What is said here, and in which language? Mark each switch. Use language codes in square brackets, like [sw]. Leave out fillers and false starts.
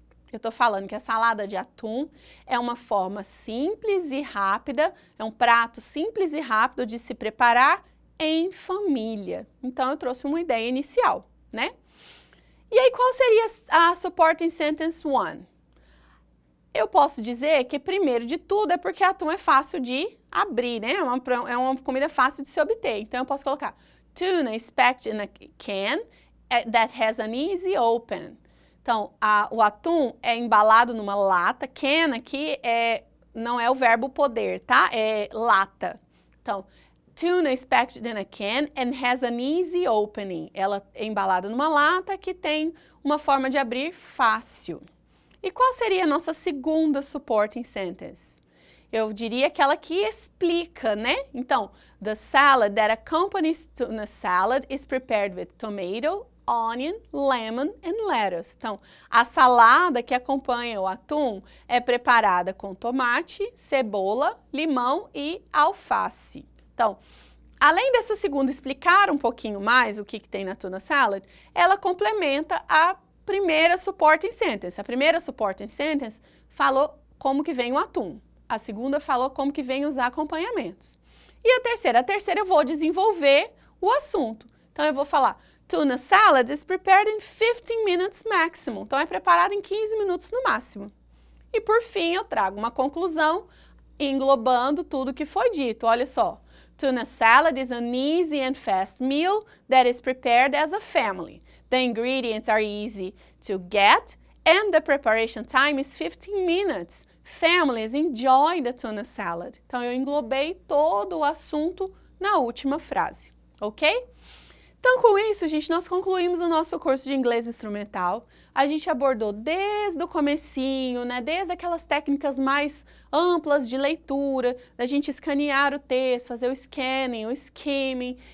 [pt] Eu tô falando que a salada de atum é uma forma simples e rápida, é um prato simples e rápido de se preparar em família. Então, eu trouxe uma ideia inicial, né? E aí, qual seria a supporting sentence 1? Eu posso dizer que, primeiro de tudo, é porque atum é fácil de abrir, né? É uma comida fácil de se obter. Então, eu posso colocar [en] Tuna is packed in a can that has an easy open. [pt] Então, o atum é embalado numa lata. Can aqui não é o verbo poder, tá? É lata. Então, [en] tuna is packed in a can and has an easy opening. [pt] Ela é embalada numa lata que tem uma forma de abrir fácil. E qual seria a nossa segunda supporting sentence? Eu diria aquela que explica, né? [en] Então, the salad that accompanies tuna salad is prepared with tomato, onion, lemon and lettuce. [pt] Então, a salada que acompanha o atum é preparada com tomate, cebola, limão e alface. Então, além dessa segunda explicar um pouquinho mais o que tem na tuna salad, ela complementa a primeira supporting sentence. A primeira supporting sentence falou como que vem o atum. A segunda falou como que vem os acompanhamentos. E a terceira eu vou desenvolver o assunto. Então, eu vou falar, [en] tuna salad is prepared in 15 minutes maximum. [pt] Então, é preparado em 15 minutos no máximo. E, por fim, eu trago uma conclusão englobando tudo que foi dito. Olha só. [en] Tuna salad is an easy and fast meal that is prepared as a family. The ingredients are easy to get and the preparation time is 15 minutes. Families enjoy the tuna salad. [pt] Então, eu englobei todo o assunto na última frase, ok? Então, com isso, gente, nós concluímos o nosso curso de inglês instrumental. A gente abordou desde o comecinho, né, desde aquelas técnicas mais amplas de leitura, da gente escanear o texto, fazer o scanning, o skimming.